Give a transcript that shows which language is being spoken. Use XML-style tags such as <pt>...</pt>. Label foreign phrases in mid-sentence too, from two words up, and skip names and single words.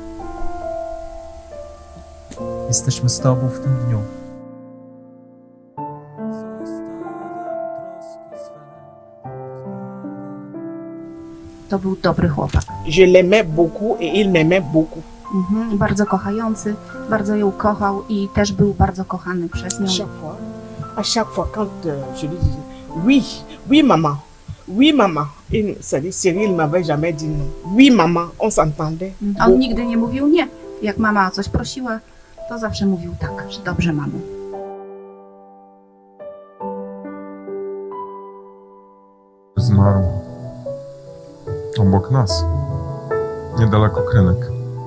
<pl>Jesteśmy z Tobą w tym dniu. To był dobry chłopak.</pl> <fr>Je l'aimais beaucoup et il m'aimait beaucoup.</fr> <pl>Bardzo kochający, bardzo ją kochał i też był bardzo kochany przez nią.</pl> <fr>À chaque fois quand je lui disais oui, oui maman, oui maman, Cyril m'avait jamais dit non. Oui maman, on s'entendait.</fr> <pl>On nigdy nie mówił nie. Jak mama o coś prosiła, to zawsze mówił tak, że dobrze mamo. Zmarł obok nas, niedaleko Krynek.</pl>